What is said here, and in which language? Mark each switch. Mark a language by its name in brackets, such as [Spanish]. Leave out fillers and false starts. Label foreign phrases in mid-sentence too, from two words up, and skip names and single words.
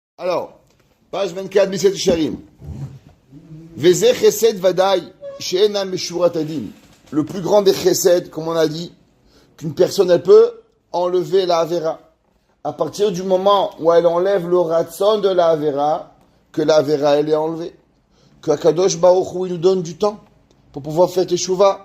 [French] Alors, page 24, Miset Sharim. [Hebrew] וזה חסד ודאי שאינו משורת הדין. [French] Le plus grand des chesed, comme on a dit, qu'une personne, elle peut enlever la avera. À partir du moment où elle enlève le ratson de la avera, que la avera, elle est enlevée. Que [Hebrew] הקדוש ברוך הוא, [French] il nous donne du temps pour pouvoir faire teshuva.